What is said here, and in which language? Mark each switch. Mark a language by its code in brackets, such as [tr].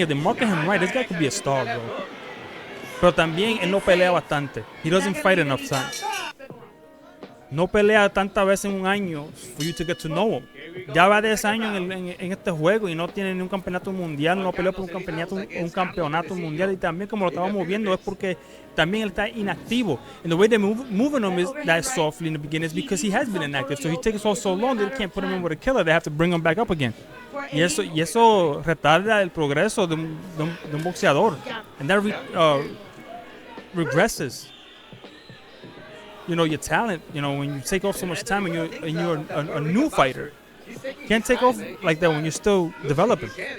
[en] If they market him right, this guy could be a star, bro. [es] Pero también él no pelea bastante. [en] He doesn't fight enough times. [es] No pelea tantas veces en un año for you to get to know him. Ya va 10 años en este juego y no tiene ni un campeonato mundial, no peleó por un campeonato mundial, y también como lo estábamos viendo es porque también él está inactivo. [en] And the way they're moving him is that softly in the beginning is because he has been inactive. So he takes so long that they can't put him in with a killer. They have to bring him back up again. [es] Y eso retarda el progreso de un boxeador. [en] And that regresses. You know, your talent, you know, when you take off so much time and you're a new fighter. You can't take off like that when you're still developing.